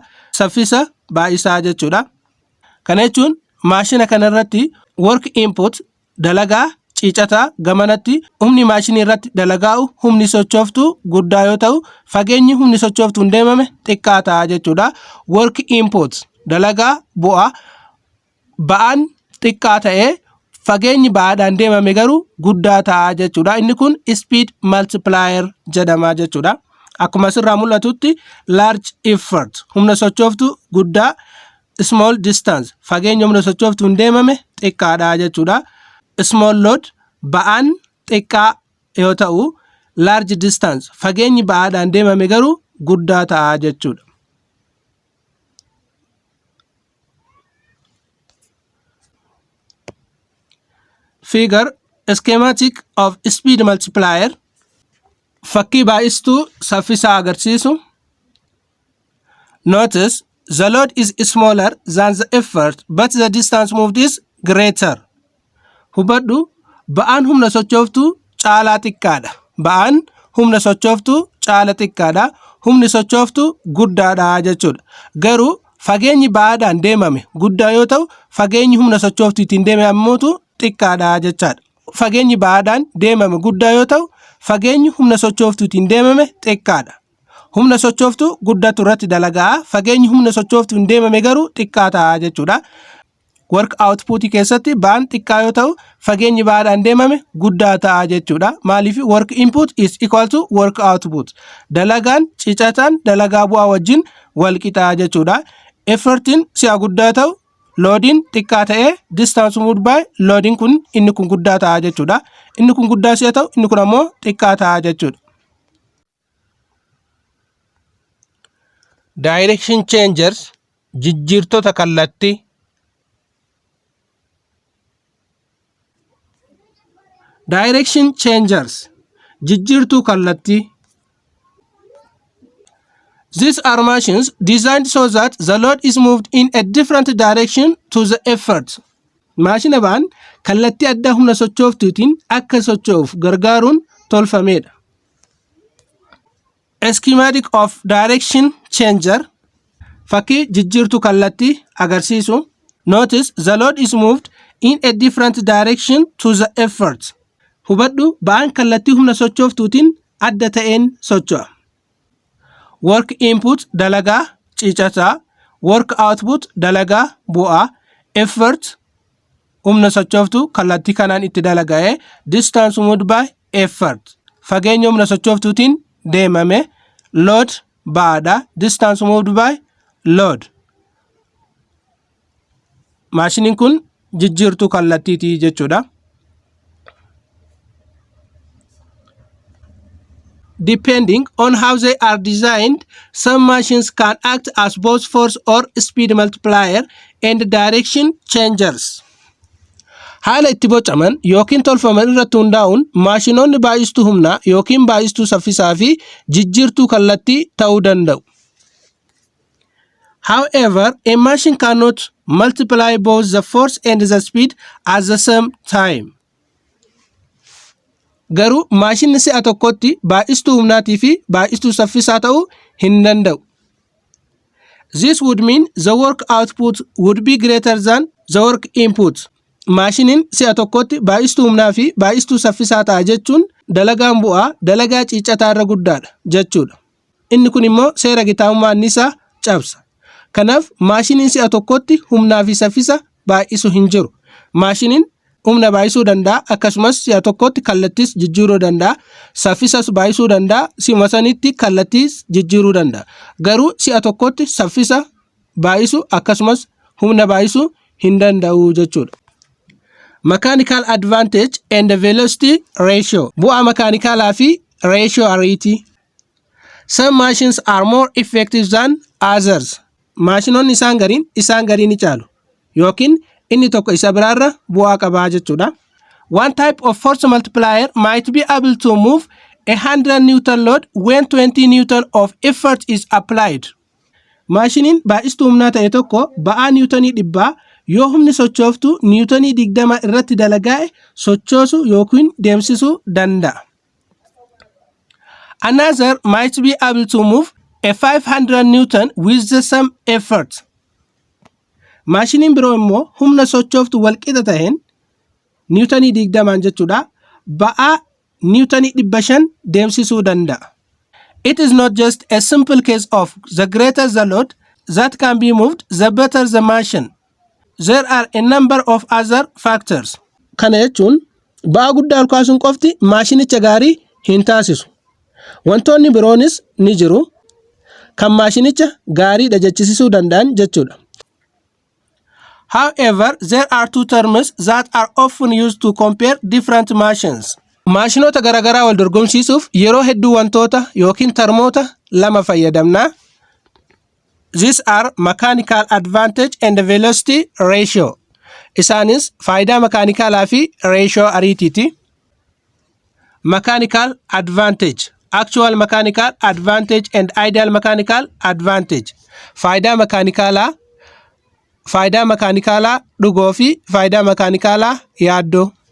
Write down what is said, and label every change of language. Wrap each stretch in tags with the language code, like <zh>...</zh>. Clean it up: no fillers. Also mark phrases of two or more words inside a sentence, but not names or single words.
<om>Saffisa baay'isaa jechuudha. Kana jechuun maashina kanarratti</om> <en>work input</en> <om>dalagaa ciicataa gamanatti humni maashinii irratti dalagaa'u humni sochooftuu guddaa yoo ta'u fageenyi humni sochooftuun deemame xiqqaa ta'a jechuudha.</om> <en>Work input</en> <om>dalagaa bu'aa ba'aan xiqqaa ta'ee fageenyi ba'aadhaan deemame garuu guddaa ta'a jechuudha. Inni kun</om> <en>speed multiplier</en> <om>jedhama jechuudha. Akkuma asirraa mul'atutti</om> <en>large effort</en> <om>humna sochooftuu guddaa,</om> <en>small distance</en> <om>fageenya humna sochooftuun deemame xiqqaadha jechuudha.</om> <en>Small load</en> <om>ba'aan xiqqaa yoo ta'u</om> <en>large distance</en> <om>fageenyi ba'aadhaan deemame garuu guddaa ta'a jechuudha.</om> <en>Figure schematic of speed multiplier.</en> <om>Fakkii baay'istuu saffisaa agarsiisu.</om> <en>Notice the load is smaller than the effort but the distance moved is greater.</en> <om>Hubadhu ba'aan humna sochooftuu caalaa xiqqaadha. Ba'aan humna sochooftuu caala xiqqaadha. Humni sochooftuu guddaadha jechuudha. Garuu fageenyi ba'aadhaan deemame guddaa yoo ta'u fageenyi humna sochooftuutiin deemame ammootu xiqqaadha jechaadha. Fageenyi ba'aadhaan deemame guddaa yoo ta'u fageenyi humna sochooftuutiin deemame xiqqaadha. Humna sochooftuu guddatu irratti dalagaa fageenyi humna sochooftuun deemame garuu xiqqaa ta'a jechuudha.</om> <en>Work output</en> <om>keessatti ba'aan xiqqaa yoo ta'u fageenyi ba'aadhaan deemame guddaa ta'a jechuudha.</om> <en>Maaliif work input is equal to work output.</en> <om>Dalagaan ciicataan dalagaa bu'aa wajjin wal qixaa jechuudha. Effortiin si'a guddaa ta'u loadiin xiqqaa ta'ee</om> <en>distance moved by</en> <om>loadiin kun inni kun guddaa ta'a jechuudha. Inni kun guddaa si'a ta'u inni kun ammoo xiqqaa ta'a jechuudha.</om> <en>Direction changers</en> <om>jijjiirtota kallattii.</om> <en>Direction changers</en> <om>jijjiirtuu kallattii.</om> <en>These are machines designed so that the load is moved in a different direction to the effort.</en> <om>Maashina ba'aan kallattii addaa humna sochooftuutiin akka socho'uuf gargaaruun tolfamedha.</om> <en>A schematic of direction changer.</en> <om>Fakkii jijjiirtuu kallattii agarsiisu.</om> <en>Notice the load is moved in a different direction to the effort.</en> <om>Hubadhu ba'aan kallattii humna sochooftuutiin adda ta'een socho'a.</om> <en>Work input</en> <om>dalagaa ciicataa.</om> <en>Work output</en> <om>dalagaa bu'aa. Effort humna sochooftuu kallattii kanaan itti dalaga'ee</om> <en>distance moved by effort</en> <om>fageenya humna sochooftuutiin deemame. Load ba'aadha.</om> <en>Distance moved by load.</en> <om>Maashiniin kun jijjiirtuu kallattiitii jechuudha.</om> <en>Depending on how they are designed, some machines can act as both force or speed multiplier and direction changers.</en> <om>Haala itti bocaman yookiin tolfaman irratti hundaa'uun maashinoonni baay'istuu humnaa yookiin baay'istuu saffisaa fi jijjiirtuu kallattii ta'uu danda'u.</om> <en>However, a machine cannot multiply both the force and the speed at the same time.</en> <om>Garuu maashinni si'a tokkotti baay'istuu humnaatii fi baay'istuu saffisaa ta'uu hin danda'u.</om> <en>This would mean the work output would be greater than the work input.</en> <om>Maashiniin si'a tokkotti baay'istuu humnaa fi baay'istuu saffisaa ta'a jechuun dalagaan bu'aa dalagaa ciicataa irra guddaadha jechuudha. Inni kun immoo seera gitaamummaa anniisaa cabsa. Kanaaf maashiniin si'a tokkotti humnaa fi saffisa baay'isu hin jiru. Maashiniin humna baay'isuu danda'a akkasumas si'a tokkotti kallattiis jijjiiruu danda'a. Saffisas baay'isuu danda'a si'uma sanitti kallattiis jijjiiruu danda'a. Garuu si'a tokkotti saffisa baay'isuu akkasumas humna baay'isuu hin danda'u jechuudha.</om> <en>Mechanical advantage and velocity ratio.</en> <om>Bu'aa makaanikaalaa fi ratio ariitii.</om> <en>Some machines are more effective than others.</en> <om>Maashinoonni isaan gariin ni caalu yookiin inni tokko isa biraarra bu'aa qabaa jechuudha.</om> <en>One type of force multiplier might be able to move 100 Newton load when 20 Newton of effort is applied.</en> <om>Maashiniin baay'istuu humnaa ta'e tokko ba'aa niwutonii 100 yoo humni sochooftu niwutonii 20 irratti dalagaa'e sochoosuu yookiin deemsisuu danda'a.</om> <en>Another might be able to move a 500 Newton with the same effort.</en> <om>Maashiniin biroo immoo humna sochooftu walqixa ta'een niwutonii 20 jechuudha ba'aa niwutonii 500 deemsisuu danda'a.</om> <en>It is not just a simple case of the greater the load that can be moved, the better the machine. There are a number of other factors.</en> <om>Kana jechuun ba'aa guddaa ol kaasuun qofti maashinicha gaarii hin taasisu. Wantoonni biroonis ni jiru kan maashinicha gaariidha jechisisuu danda'an jechuudha.</om> <en>However, there are two terms that are often used to compare different machines.</en> <om>Maashinoota garaagaraa wal dorgomsiisuuf yeroo hedduu wantoota yookiin termoota lama fayyadamna.</om> <en>These are mechanical advantage and velocity ratio.</en> <om>Isaanis faayidaa makaanikaalaa fi ratio ariitiiti.</om> <en>Mechanical advantage. Actual mechanical advantage and ideal mechanical advantage.</en> <om>Faayidaa makaanikaalaa dhugoo fi faayidaa makaanikaalaa yaaddoo.</om>